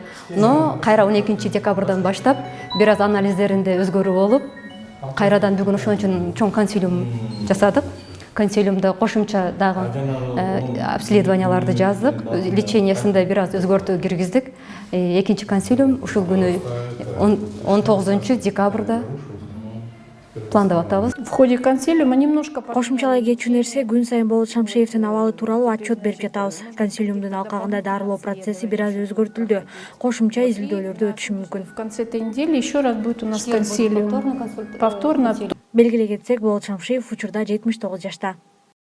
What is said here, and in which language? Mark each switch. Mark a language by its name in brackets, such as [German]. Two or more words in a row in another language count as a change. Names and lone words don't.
[Kyrgyz] Но кайра 12 декабрдан баштап бир аз анализдеринде өзгөрүү болуп, кайрадан бүгүн ошон үчүн чоң консилиум жасадык. Консилиумда кошумча дагы обследованияларды жаздык, лечениясында бир аз өзгөртүү киргиздик. Экинчи консилиум ушул күнү 19 декабрда пландап атабыз. [Russian] В ходе консилиума немножко [Kyrgyz] Кошумчалай кетчү нерсе, күн сайын Болот Шамшиевдин абалы тууралуу отчет берип жатабыз. Консилиумдун алкагында дарылоо процесси бир аз өзгөртүлдү. Кошумча изилдөөлөрдү өтүшү мүмкүн. [Russian] в конце этой недели еще раз будет у нас консилиум. Повторно. [Kyrgyz] Белгилей кетсек, Болот Шамшиев учурда 79 жашта.